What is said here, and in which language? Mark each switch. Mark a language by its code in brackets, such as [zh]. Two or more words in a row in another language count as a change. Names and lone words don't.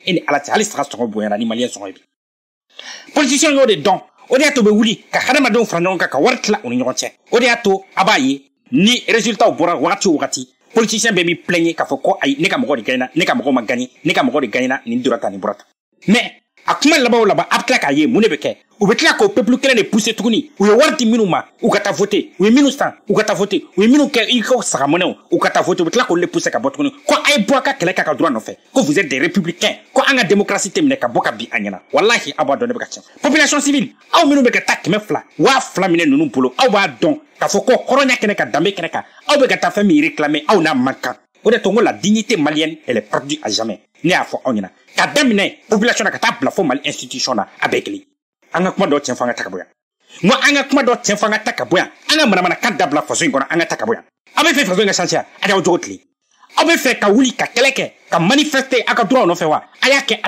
[bm] ni ala cɛ hali saga sɔngɔ bonyana ni Malien sɔngɔ ye bi politicien y'o de dɔn o de y'a to bɛ wuli ka hadamadenw fara ɲɔgɔn kan ka wari tila u ni ɲɔgɔn cɛ o de y'a to a b'a ye ni résultat bɔra wagati o wagati politicien bɛɛ b'i plaigner k'a fɔ ko ayi ne ka mɔgɔ de gagnera ne ka mɔgɔ ma gagner ne ka mɔgɔ de gagnera nin dora ta nin bɔra ta mais a kuma laban o laban a bɛ tila k'a ye mun de bɛ kɛ u bɛ tila k'o peuple kelen de pousser tuguni u ye wari di minnu ma u ka taa voter u ye minnu san u ka taa voter u ye minnu kɛ i ka sagamɔnɛw u ka taa voter u bɛ tila k'olu de pousser ka bɔ tuguni ko a ye bɔ a ka kɛlɛ k'a ka droit nɔfɛ ko [fr] vous êtes des républicains [bm] ko an ka démocratie tɛ minɛ ka bɔ ka bin a ɲɛna walahi a b'a dɔn ne bɛ ka tiɲɛ [fr] population civile [bm] aw minnu bɛ ka taa 200 2,000 minɛ ninnu bolo aw b'a dɔn k'a fɔ ko hɔrɔnya kɛnɛ kan danbe kɛnɛ kan aw bɛ ka taa fɛn min réclamer aw n'a man kan o de to n ko la [fr] dignité malienne elle est perdue à jamais [bm] ne y'a fɔ aw ɲɛna ka daminɛ population na ka taa bila fo Mali institution na a bɛɛ kelen an ka kuma dɔ tiɲɛ fɔ an ka ta ka bɔ yan n ko an ka kuma dɔ tiɲɛ fɔ an ka ta ka bɔ yan an ka manamana kan dabila faso in kɔnɔ an ka ta ka bɔ yan aw bɛ fɛ faso in ka changer a y'aw jogo tile aw bɛ fɛ ka wuli ka kɛlɛ kɛ ka manifester aw ka droit nɔfɛ wa a y'a kɛ